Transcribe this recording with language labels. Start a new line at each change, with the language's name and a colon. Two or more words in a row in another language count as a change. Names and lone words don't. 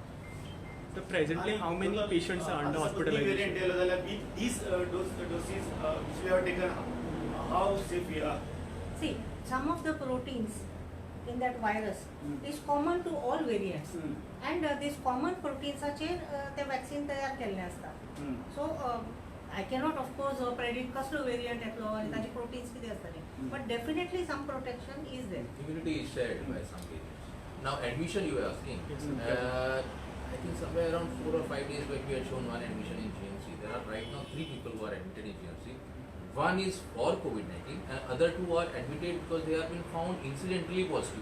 English: So presently, how many patients are under hospitalization? With these doses which we have taken, how safe we are? See, some of the proteins in that virus is common to all variants. And these common proteins
Konkani: ते vaccine तयार केल्ले असतात.
English: So I cannot of course predict
Konkani: कसलो variant येतलो आणि ताचे proteins किती असतले.
English: But definitely some protection is there. Immunity is shared by some variants. Now admission you were asking. Yes, I think somewhere around 4 or 5 days back we had shown one admission in GMC. There are right now 3 people who are admitted in GMC. One is for COVID-19 and other 2 are admitted because they have been found incidentally positive.